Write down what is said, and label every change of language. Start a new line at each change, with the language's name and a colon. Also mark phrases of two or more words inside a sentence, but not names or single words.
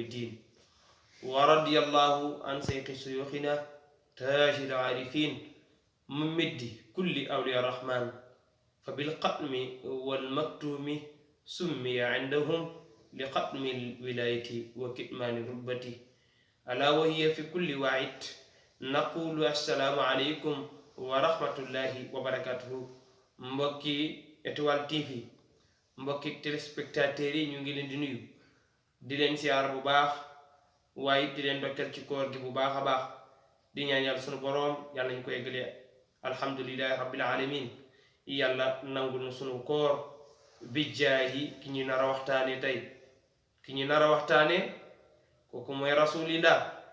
Arabic: دين ورضي الله عن شيخ شيوخنا تاج العارفين ممد كل الأولياء الرحمن فبالختم والمكتوم سمي عندهم لختم الولاية وكتمان الرتبة العلا وهي في كل وعد نقول السلام عليكم ورحمة الله وبركاته.
Wolof: Mbokki Étoile TV mbokki téléspectateurs yi ñu ngi leen di nuyu di leen siyaar bu baax waaye di leen dokkal ci koor gi bu baax a baax di ñaan yàlla sunu boroom yàlla ñu ko eggalee
Arabic: الحمد لله رب العالمين
Wolof: yàlla nangul na sunu koor bi jaahi ki ñu nar a waxtaane tey ki ñu nar a waxtaane kooku mooy rasulillah